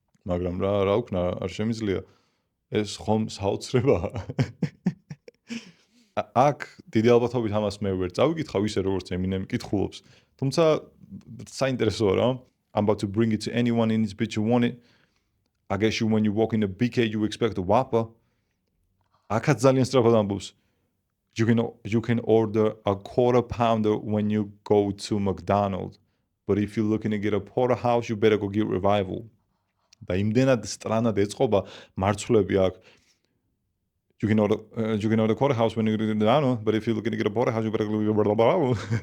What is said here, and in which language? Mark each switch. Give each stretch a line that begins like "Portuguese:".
Georgian: მაგრამ რა ვქნა, არ შემიძლია. ეს ხომ საოცრებაა. აქ დიდი ალბათობით ამას მე ვერ წავიკითხავ ისე როგორც Eminem კითხულობს. თუმცა საინტერესოა რა.
English: I'm about to bring it to anyone in this bitch who want it. I guess you when you walk in a BK you expect a Whopper.
Georgian: აქაც ძალიან სწრაფად ამბობს.
English: You can order a quarter pounder when you go to McDonald's. But if you're looking to get a porterhouse, you better go get Revival.
Georgian: და იმდენად სტრანად ეწყობა მარცვლები აქ.
English: You can order quarter house when you go to McDonald's, but if you're looking to get a porterhouse, you better go get Revival.